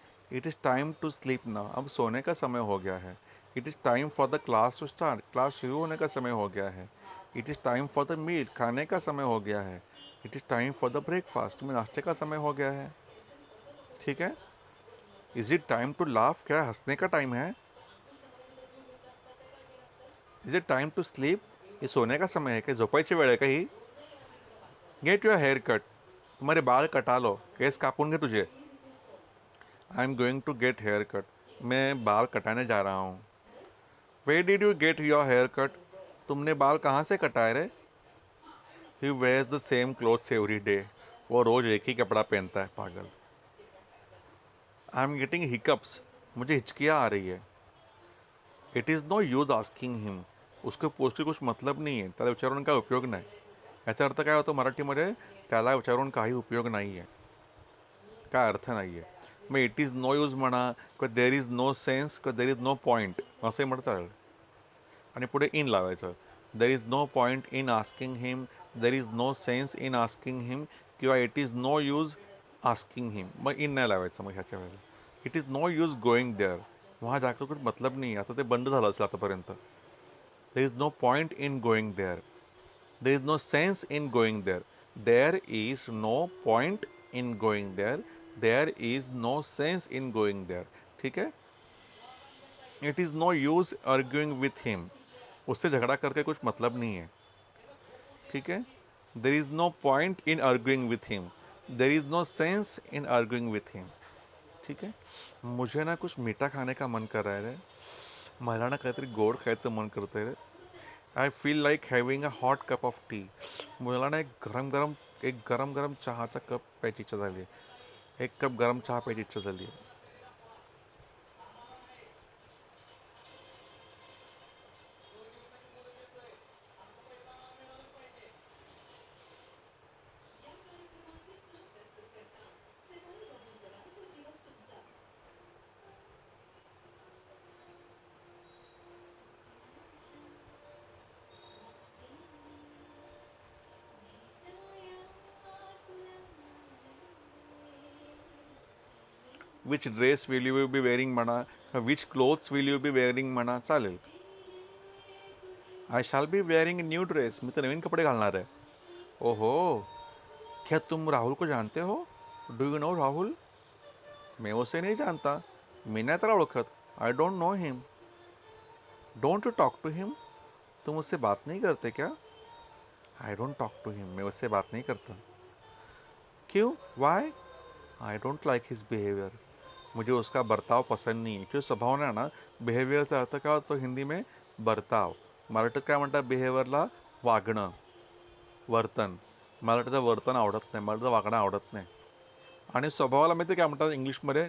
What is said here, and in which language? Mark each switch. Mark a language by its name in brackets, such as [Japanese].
[English] it is time to sleep now, [Hindi] अब सोने का समय हो गया है. [English] it is time for the class to start, [Hindi] class शुरू होने का समय हो गया है. [English] it is time for the meal, [Hindi] खाने का समय हो गया है. [English] it is time for the breakfast, [Hindi] में नाश्ते का समय हो गया है. ठीक है. [English] is it time to laugh, [Hindi] क्या हंसने का टाइम है? [English] is it time to sleep, [Hindi] ये सोने का समय है क्या, [Marathi] झोपायची वेळ आहे का ही? [English] get your hair cut, [Hindi] तुम्हारे बाल कटा लो, [Marathi] केस कापून घे तुझे. [English] I am going to get hair cut, [Hindi] मैं बाल कटाने जा रहा हूँ. [English] where did you get your hair cut, [Hindi] तुमने बाल कहाँ से कटाए रे? [English] he wears the same clothes every day, [Hindi] वो रोज़ एक ही कपड़ा पहनता है, पागल. [English] I am getting hiccups, [Hindi] मुझे हिचकियाँ आ रही है. [English] it is no use asking him, [Hindi] उसको पूछ के कुछ मतलब [Marathi] नाही आहे, त्याला विचारून काय उपयोग नाही. याचा अर्थ काय होतो मराठीमध्ये, त्याला विचारून काही उपयोग नाही आहे, काय अर्थ नाही आहे. मग [English] it is no use [Marathi] म्हणा, किंवा [English] there is no sense, [Marathi] किंवा [English] there is no point [Marathi] असंही म्हणता येईल. आणि पुढे इन लावायचं. [English] there is no point in asking him, there is no sense in asking him, [Marathi] किंवा [English] It is no use asking him. [Marathi] मग इन नाही लावायचं मग ह्याच्या वेळेला. [English] it is no use going there, [Hindi] वहाँ जाकर कुछ मतलब नहीं है, [Marathi] आता ते बंद झालं असेल आतापर्यंत. [English] There is no point in going there, there is no sense in going there, there is no point in going there, there is no sense in going there. ठीक है. It is no use arguing with him, [Hindi] उससे झगड़ा करके कुछ मतलब नहीं है. ठीक है. [English] There is no point in arguing with him, there is no sense in arguing with him. [Hindi] ठीक है. मुझे ना कुछ मीठा खाने का मन कर रहा है रे, [Marathi] मला ना काहीतरी गोड खायचं मन करतं आहे रे. [English] I feel like having a hot cup of tea, [Marathi] मला ना एक गरम गरम चहाचा कप प्यायची इच्छा झाली आहे. एक कप गरम चहा प्यायची इच्छा झाली आहे. [English] which dress will you be wearing [Marathi] म्हणा, [English] which clothes will you be wearing [Marathi] म्हणा, चालेल. [English] I shall be wearing new dress, [Marathi] मी तर नवीन कपडे घालणार आहे. [Hindi] ओहो, क्या तुम राहुल को जानते हो? [English] Do you know Rahul? [Hindi] मैं उसे नहीं जानता. [Marathi] मी नाही त्याला ओळखत. [English] I don't know him. Don't you talk to him. [Hindi] तुम उससे बात नहीं करते क्या? [English] I don't talk to him. [Hindi] मैं उससे बात नहीं करता. क्यों? [English] Why? I don't like his behaviour. [Hindi] मुझे उसका बर्ताव पसंद नहीं [Marathi] आहे. जो स्वभाव नाही ना, बिहेवियरचा अर्थ काय होतो [Hindi] हिंदी में? [Marathi] बर्ताव. मराठीत काय म्हणतात बिहेवियरला? वागणं, वर्तन. मराठीचं वर्तन आवडत नाही, मराठीचं वागणं आवडत नाही. आणि स्वभावाला माहिती काय म्हणतात इंग्लिशमध्ये?